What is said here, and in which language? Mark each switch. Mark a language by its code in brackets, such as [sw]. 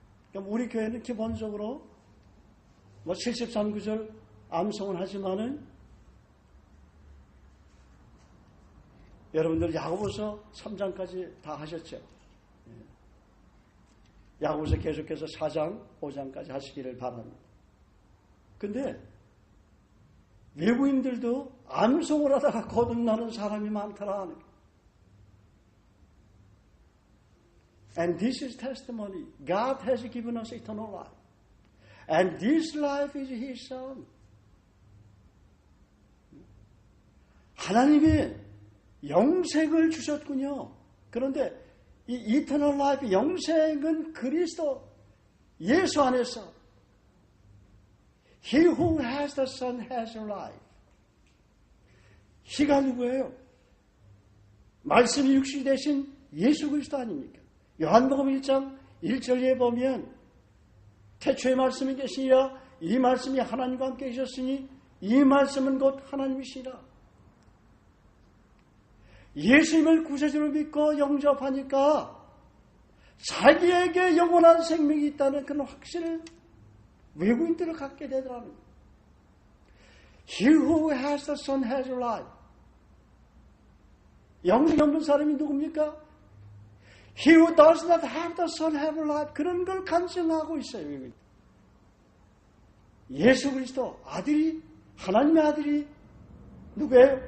[ko] 그럼 우리 교회는 기본적으로 73구절 암송은 하지만은 여러분들 야고보서 3장까지 다 하셨죠? 야고보서 계속해서 4장, 5장까지 하시기를 바랍니다. 근데 외부인들도 암송을 하다가 거듭나는 사람이 많더라. [en] And this is testimony. God has given us eternal life. And this life is His Son. [ko] 하나님이 영생을 주셨군요. 그런데 이 eternal life, 영생은 그리스도 예수 안에서 [en] He who has the Son has life. [ko] He가 누구예요? 말씀이 육신이 되신 예수 그리스도 아닙니까? 요한복음 1장 1절에 보면 태초에 말씀이 계시니라 이 말씀이 하나님과 함께 계셨으니 이 말씀은 곧 하나님이시라. 예수님을 구세주로 믿고 영접하니까 자기에게 영원한 생명이 있다는 그런 확신을 외국인들을 갖게 되더라는 거예요. [en] He who has the Son has life. [ko] 영생 없는 사람이 누굽니까? [en] He who does not have the Son have life. [ko] 그런 걸 간증하고 있어요. 외국인들. 예수 그리스도 아들이 하나님의 아들이 누구예요?